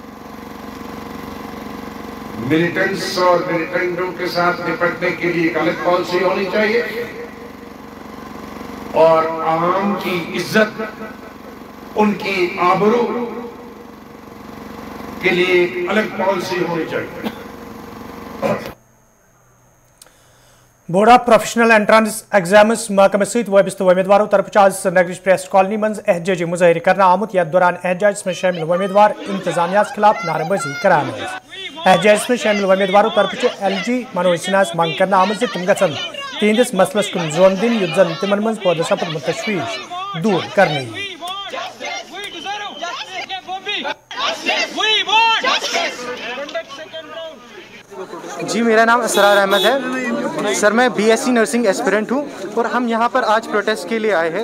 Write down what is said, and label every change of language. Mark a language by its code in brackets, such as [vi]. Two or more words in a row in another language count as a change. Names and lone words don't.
[hi] मिलिटेंट्स और मिलिटेंटों के साथ निपटने के लिए एक अलग पॉलिसी होनी चाहिए और आवाम की इज्जत, उनकी आबरू के लिए एक अलग पॉलिसी होनी चाहिए। [ks] बोर्ड ऑफ प्रोफेशनल एंट्रेंस एग्जाम्स महकमे सहित वाबस्तु उम्मीदवारों तरफ आज श्रीनगर प्रेस कॉलोनी मं एहतजाजी मुजाहिर करना आमुत। यथ दौरान एहतजाज में शामिल उम्मीदवार इंतजामिया खिलाफ नारेबाजी करान। एहतजाज में शामिल उम्मीदवारों तरफ LG मनोज सिन्हा मंग करना आमुत तम गन तिहंदिस मसलस कुन जोन दिन युत जन तिमन मं पौध सपद तशवीश दूर करने। [hi] जी, मेरा नाम असरार अहमद है सर। मैं BSc [en] nursing aspirant [hi] हूँ और हम यहाँ पर आज प्रोटेस्ट के लिए आए हैं।